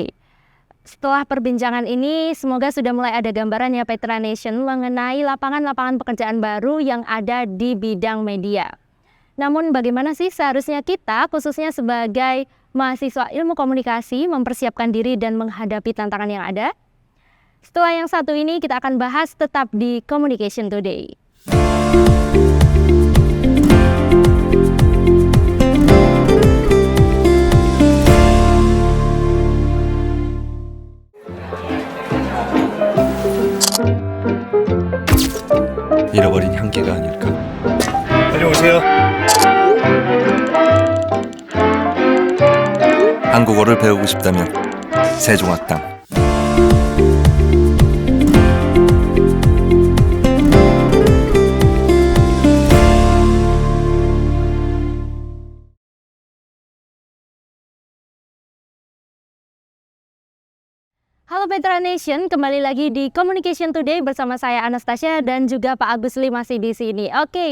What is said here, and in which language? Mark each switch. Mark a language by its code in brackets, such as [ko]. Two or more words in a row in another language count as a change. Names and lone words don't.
[id] Setelah perbincangan ini, semoga sudah mulai ada gambaran ya Petra Nation mengenai lapangan-lapangan pekerjaan baru yang ada di bidang media. Namun bagaimana sih seharusnya kita, khususnya sebagai mahasiswa ilmu komunikasi, mempersiapkan diri dan menghadapi tantangan yang ada? Setelah yang satu ini kita akan bahas tetap di Communication Today. [ko] 잃어버린 향기가 아닐까? 안녕하세요. 한국어를 배우고 싶다면 세종학당. [id] Halo Petra Nation, kembali lagi di Communication Today bersama saya Anastasia dan juga Pak Agus Lee masih di sini.